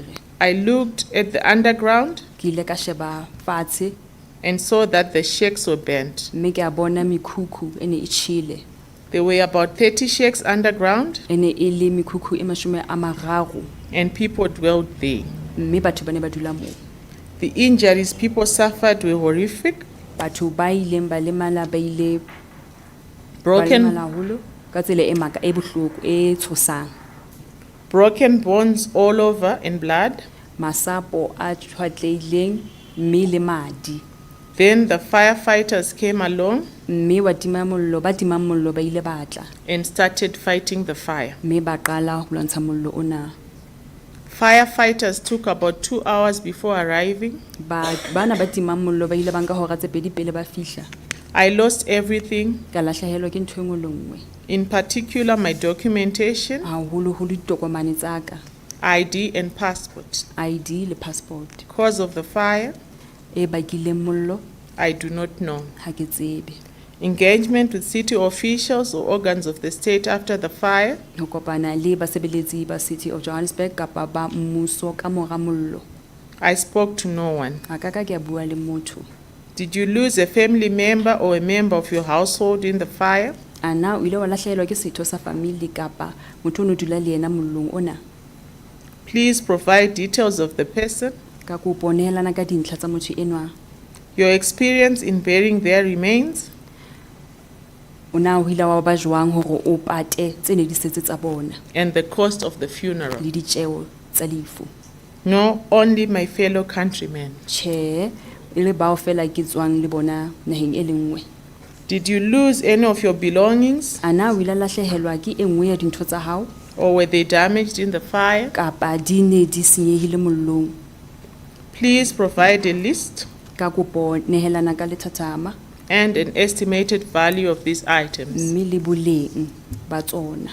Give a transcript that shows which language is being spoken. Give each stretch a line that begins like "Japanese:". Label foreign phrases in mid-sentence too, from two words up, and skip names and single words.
English: I looked at the underground
Southern Sotho: Ke ile ka sheba fatshe
English: and saw that the shacks were burnt.
Southern Sotho: mme ke a bona mekhukhu e ne e tjhele.
English: There were about 30 shacks underground
Southern Sotho: E ne e le mekhukhu e 30
English: and people dwelled there.
Southern Sotho: mme batho ba ne ba dula moo.
English: The injuries people suffered were horrific.
Southern Sotho: Batho ba ileng ba lemala ba ile ba
English: Broken,
Southern Sotho: lemala haholo ka tsela e maka e bohloko e tshosang.
English: broken bones all over and blood.
Southern Sotho: Masapo a tshwatlehileng mme le madi.
English: Then the firefighters came along
Southern Sotho: Mme ba timang mollo ba ile ba tla
English: and started fighting the fire.
Southern Sotho: mme ba qala ho lwantsha mollo ona.
English: Firefighters took about 2 hours before arriving.
Southern Sotho: Bana ba timang mollo ba ile ba nka hora tse pedi pele ba fihla.
English: I lost everything,
Southern Sotho: Ka lahlehelwa ke ntho e nngwe le nngwe.
English: in particular my documentation,
Southern Sotho: Haholoholo ditokomane tsa ka,
English: ID and passport.
Southern Sotho: ID le passport.
English: Cause of the fire,
Southern Sotho: E bakileng mollo
English: I do not know.
Southern Sotho: ha ke tsebe.
English: Engagement with city officials or organs of the state after the fire,
Southern Sotho: Ho kopana le basebeletsi ba City of Johannesburg kapa ba mmuso ka mora mollo.
English: I spoke to no one.
Southern Sotho: Ha ka ka ke a bua le motho.
English: Did you lose a family member or a member of your household in the fire?
Southern Sotho: Ana o ile wa lahlehelwa ke setho sa family kapa motho o no dula le yena mollong ona.
English: Please provide details of the person,
Southern Sotho: Ka kopo nehelana ka dintlha tsa motho enwa.
English: your experience in burying their remains,
Southern Sotho: O na o hila wa ba jwang hore o pate tse ne di setse tsa bona
English: and the cost of the funeral.
Southern Sotho: le ditjeo tsa lefu.
English: No, only my fellow countrymen.
Southern Sotho: Che, e le bao fela ke tswang le bona naheng e le nngwe.
English: Did you lose any of your belongings,
Southern Sotho: Ana o ile a lahlehelwa ke e nngwe ya dintho tsa hao
English: or were they damaged in the fire?
Southern Sotho: kapa di ne di senyehile mollong.
English: Please provide a list
Southern Sotho: Ka kopo nehelana ka lethathama
English: and an estimated value of these items.
Southern Sotho: mme le boleng ba tsona.